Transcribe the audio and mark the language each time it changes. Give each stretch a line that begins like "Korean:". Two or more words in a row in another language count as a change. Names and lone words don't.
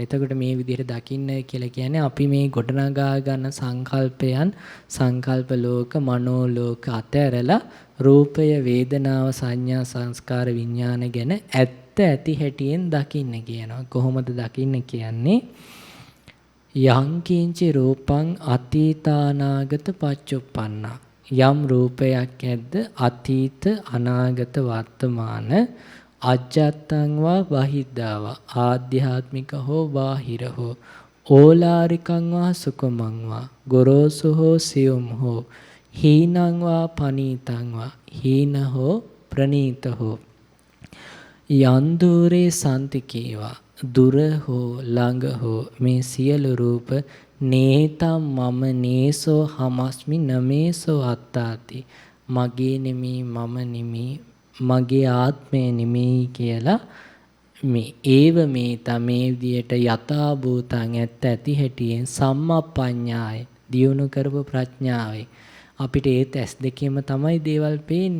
Sinhala: එතකොට මේ විදිහට දකින්න කියලා කියන්නේ අපි මේ ගොඩනගා ගන්න සංකල්පයන් සංකල්ප ලෝක මනෝ ලෝක අතහැරලා රූපය වේදනාව සංඥා සංස්කාර විඥාන ගැන ඇති හැටියෙන් දකින්න කියනවා. කොහොමද දකින්න කියන්නේ?
Pali: යං කිංචි රූපං අතීතානාගත පච්චුප්පන්නා
Sinhala: යම් රූපයක් ඇද්ද අතීත අනාගත වර්තමාන
Pali: අජ්ජත්තං වා බහිද්ධාවා
Sinhala: ආධ්‍යාත්මික හෝ බාහිර හෝ
Pali: ඕලාරිකං වා සුකමං වා
Sinhala: ගොරෝසු හෝ සියුම් හෝ
Pali: හීනං වා පනීතං වා
Sinhala: හීන හෝ ප්‍රනීත හෝ
Pali: යන්දූරේ සන්තිකේවා
Sinhala: දුර හෝ ළඟ හෝ මේ සියලු රූප
Pali: නේතම් මම නේසෝ හමස්මි නමේසෝ අත්තාති
Sinhala: මගේ නෙමෙයි මම නෙමෙයි මගේ ආත්මය නෙමෙයි කියලා මේ ඒව මේ තමේ විදියට
Pali: යථා භූතං
Sinhala: ඇත්ත හැටියෙන් සම්මප්පඤ්ඤාය දියුණු කරපු ප්‍රඥාවේ අපිට ඒ තැස් දෙකේම තමයි දේවල් පේන්නේ.